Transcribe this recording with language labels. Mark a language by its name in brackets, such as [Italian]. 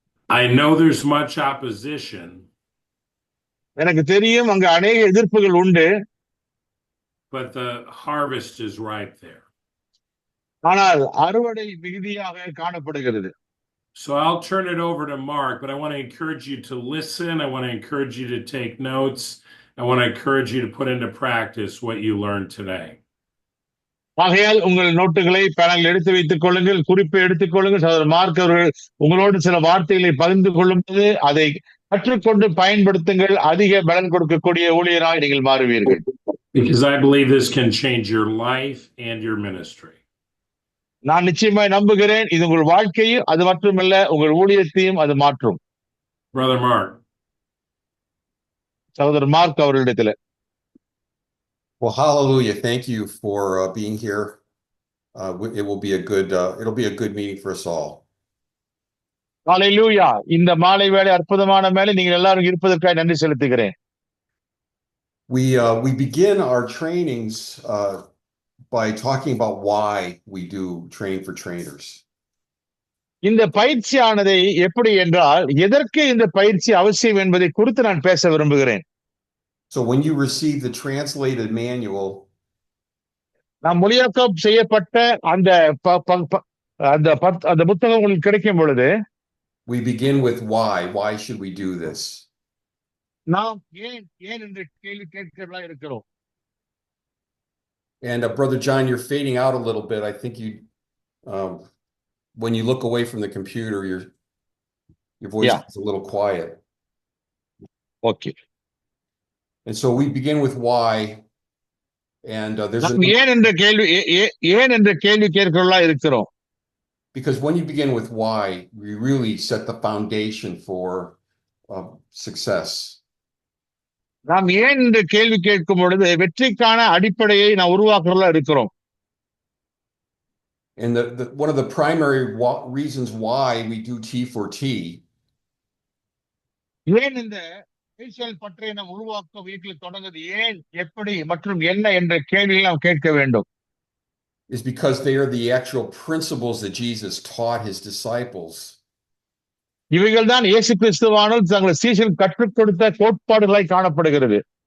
[English] I know there's much opposition, [Tamil] எனக்கு தெரியும் அங்க அநேக எதிர்ப்புகள் உண்டு. [English] but the harvest is right there. [Tamil] ஆனால் அறுவடை மிகுதியாக காணப்படுகிறது. [English] So I'll turn it over to Mark, but I want to encourage you to listen. I want to encourage you to take notes. I want to encourage you to put into practice what you learned today. [Tamil] ஆகையால் உங்கள் நோட்டுகளை panel எடுத்து வைத்துக் கொள்ளுங்கள், குறிப்பை எடுத்துக் கொள்ளுங்கள். சகோதரர் மார்க் அவர்கள் உங்களோடு சில வார்த்தைகளை பகிர்ந்து கொள்ளும் போது அதை கற்றுக்கொண்டு பயன்படுத்துங்கள். அதிக பலன் கொடுக்கக்கூடிய ஊழியராய் நீங்கள் மாறுவீர்கள். [English] Because I believe this can change your life and your ministry. [Tamil] நான் நிச்சயமாய் நம்புகிறேன் இது உங்கள் வாழ்க்கையும் அது மட்டுமல்ல உங்கள் ஊழியத்தையும் அது மாற்றும். [English] Brother Mark. [Tamil] சகோதரர் மார்க் அவர்களிடத்துல. [English] Well, hallelujah. Thank you for being here. It will be a good, it'll be a good meeting for us all. [Tamil] ஹல்லேலூயா. இந்த மாலை வேளை அற்புதமான வேளை, நீங்கள் எல்லாரும் இருப்பதற்காக நன்றி செலுத்துகிறேன். [English] We begin our trainings by talking about why we do training for trainers. [Tamil] இந்த பயிற்சியானதை எப்படி என்றால் எதற்கு இந்த பயிற்சி அவசியம் என்பதை குறித்து நான் பேச விரும்புகிறேன். [English] So when you receive the translated manual, [Tamil] நாம் மொழியாக்கம் செய்யப்பட்ட அந்த அந்த புத்தகம் உங்களுக்கு கிடைக்கும் பொழுது [English] we begin with why. Why should we do this? [Tamil] நாம் ஏன் என்று கேள்வி கேட்கிறவர்களாக இருக்கிறோம். [English] And Brother John, you're fading out a little bit. I think you, when you look away from the computer, your voice is a little quiet. Okay. And so we begin with why. And there's [Tamil] ஏன் என்ற கேள்வி கேட்கிறவர்களாக இருக்கிறோம். [English] Because when you begin with why, we really set the foundation for success. [Tamil] நாம் ஏன் என்ற கேள்வி கேட்கும் பொழுது வெற்றிக்கான அடிப்படையை நாம் உருவாக்குறதா இருக்கிறோம். [English] And one of the primary reasons why we do T4T [Tamil] ஏன் இந்த பற்றி நாம் உருவாக்க வீட்டில் தொடங்குது ஏன் எப்படி மற்றும் என்ன என்ற கேள்வியை நாம் கேட்க வேண்டும். [English] is because they are the actual principles that Jesus taught his disciples. [Tamil] இவைகள் தான் இயேசு கிறிஸ்துவானவர் தங்கள் சீஷர்களுக்கு கற்றுக் கொடுத்த கோட்பாடுகளாய் காணப்படுகிறது.